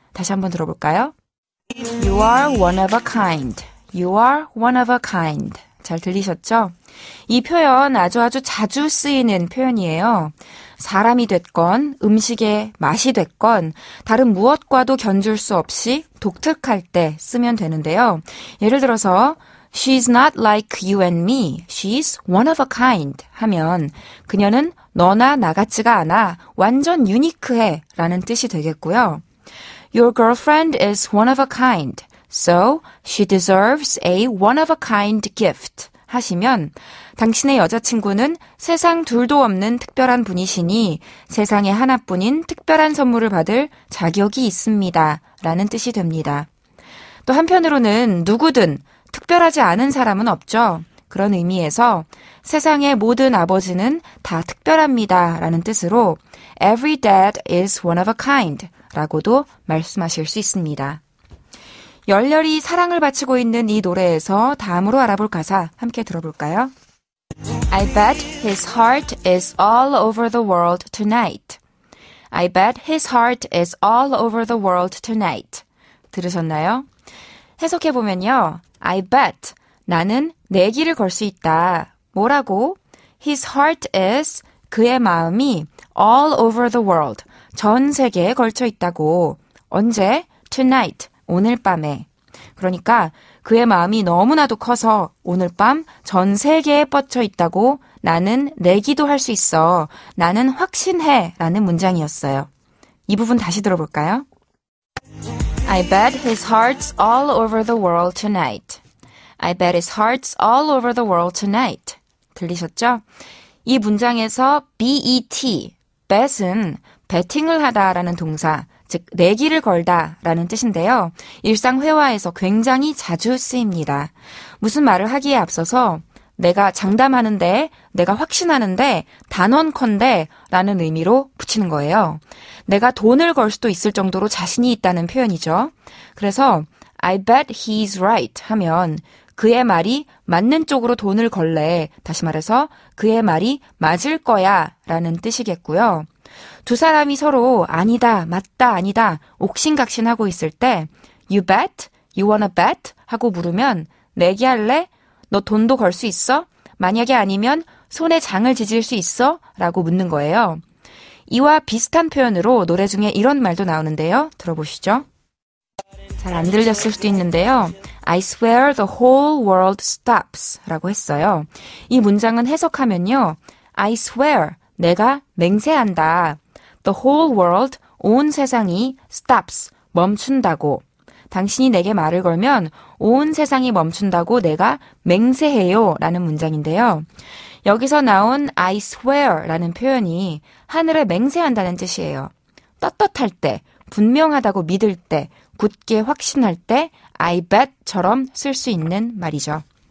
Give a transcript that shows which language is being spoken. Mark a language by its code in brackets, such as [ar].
[ko] 다시 한번 들어볼까요? [en] You are one of a kind. You are one of a kind. [ko] 잘 들리셨죠? 이 표현 아주 자주 쓰이는 표현이에요. 사람이 됐건 음식의 맛이 됐건 다른 무엇과도 견줄 수 없이 독특할 때 쓰면 되는데요. 예를 들어서 [en] She's not like you and me. She's one of a kind [ko] 하면 그녀는 너나 나 같지가 않아. 완전 유니크해 라는 뜻이 되겠고요. [en] Your girlfriend is one of a kind. So she deserves a one of a kind gift. [ko] 하시면 당신의 여자친구는 세상 둘도 없는 특별한 분이시니 세상에 하나뿐인 특별한 선물을 받을 자격이 있습니다. 라는 뜻이 됩니다. 또 한편으로는 누구든 특별하지 않은 사람은 없죠. 그런 의미에서 세상의 모든 아버지는 다 특별합니다. 라는 뜻으로 [en] Every dad is one of a kind [ko] 라고도 말씀하실 수 있습니다. 열렬히 사랑을 바치고 있는 이 노래에서 다음으로 알아볼 가사 함께 들어볼까요? [en] I bet his heart is all over the world tonight. I bet his heart is all over the world tonight. [ko] 들으셨나요? 해석해보면요. [en] I bet, [ko] 나는 내기를 걸 수 있다. 뭐라고? [en] His heart is, [ko] 그의 마음이 [en] all over the world, [ko] 전 세계에 걸쳐 있다고. 언제? [en] Tonight, [ko] 오늘 밤에. 그러니까 그의 마음이 너무나도 커서 오늘 밤 전 세계에 뻗쳐 있다고 나는 내기도 할 수 있어. 나는 확신해. 라는 문장이었어요. 이 부분 다시 들어볼까요? [en] I bet his heart's all over the world tonight. I bet his heart's all over the world tonight. [ko] 들리셨죠? 이 문장에서 bet, bet은 베팅을 하다라는 동사, 즉 내기를 걸다라는 뜻인데요. 일상 회화에서 굉장히 자주 쓰입니다. 무슨 말을 하기에 앞서서 내가 장담하는데, 내가 확신하는데, 단언컨대 라는 의미로 붙이는 거예요. 내가 돈을 걸 수도 있을 정도로 자신이 있다는 표현이죠. 그래서 [en] I bet he's right [ko] 하면 그의 말이 맞는 쪽으로 돈을 걸래. 다시 말해서 그의 말이 맞을 거야 라는 뜻이겠고요. 두 사람이 서로 아니다, 맞다, 아니다, 옥신각신하고 있을 때 [en] You bet? You wanna bet? [ko] 하고 물으면 내기할래? 너 돈도 걸 수 있어? 만약에 아니면 손에 장을 지질 수 있어? 라고 묻는 거예요. 이와 비슷한 표현으로 노래 중에 이런 말도 나오는데요. 들어보시죠. 잘 안 들렸을 수도 있는데요. [en] I swear the whole world stops [ko] 라고 했어요. 이 문장은 해석하면요. [en] I swear, [ko] 내가 맹세한다. [en] The whole world, [ko] 온 세상이 [en] stops, [ko] 멈춘다고. 당신이 내게 말을 걸면 온 세상이 멈춘다고 내가 맹세해요 라는 문장인데요. 여기서 나온 [en] I swear [ko] 라는 표현이 하늘에 맹세한다는 뜻이에요. 떳떳할 때, 분명하다고 믿을 때, 굳게 확신할 때 I bet처럼 쓸 수 있는 말이죠.